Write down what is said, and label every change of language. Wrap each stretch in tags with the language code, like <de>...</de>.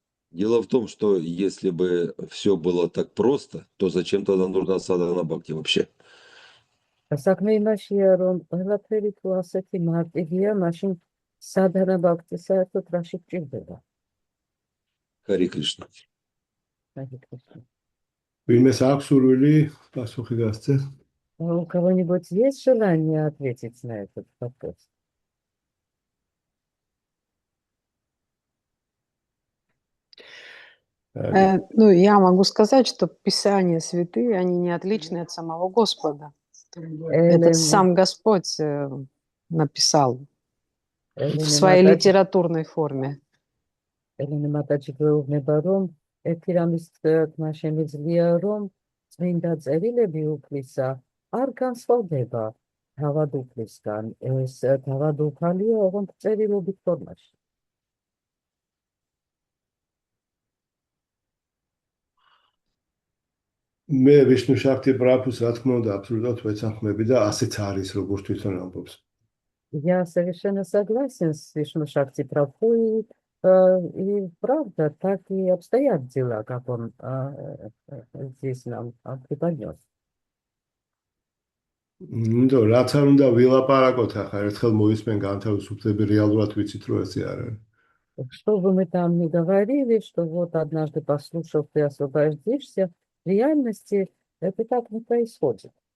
<ru>Дело в том, что если бы все было так просто, то зачем тогда нужна садхана бхакти вообще?</ru> <ka>საქმე იმაშია, რომ ყველაფერი თუ ასეთი მარტივია, მაშინ სადჰანა ბhakti საერთოდ რაში გჭირდება?</ka> <ru>Хари Кришна.</ru> <ka>ვინმეს აქვს სურვილი პასუხი გასცეს?</ka> <ru>У кого-нибудь есть желание ответить на этот вопрос? Ну, я могу сказать, что Писания святые, они не отличны от самого Господа. Это сам Господь написал в своей литературной форме.</ru> <ka>Ელენე მატაჩი გვეუბნება, რომ ერთი რამის თქმა შემიძლია, რომ წმინდა წერილები უფლისა არ განსხვავდება თავად უფლისგან. ეს თავად უფალია ოღონდ წერილობით ფორმაში. მე ვიშნუ შაქთი პრაბჰუს რა თქმა უნდა აბსოლუტურად ვეცახმები და ასეც არის როგორც თვითონ ამბობს.</ka> <ru>Я совершенно согласен с Вишну Шакти Прабху, и правда так и обстоят дела, как он здесь нам преподнес.</ru> <ka>ნუ რაც არ უნდა ვილაპარაკოთ ახლა ერთხელ მოისმენ განთავისუფლები რეალურად ვიცით რომ ესე არ არის.</ka> <ru>Что бы мы там ни говорили, что вот однажды послушав, ты освободишься, в реальности это так не происходит.</ru>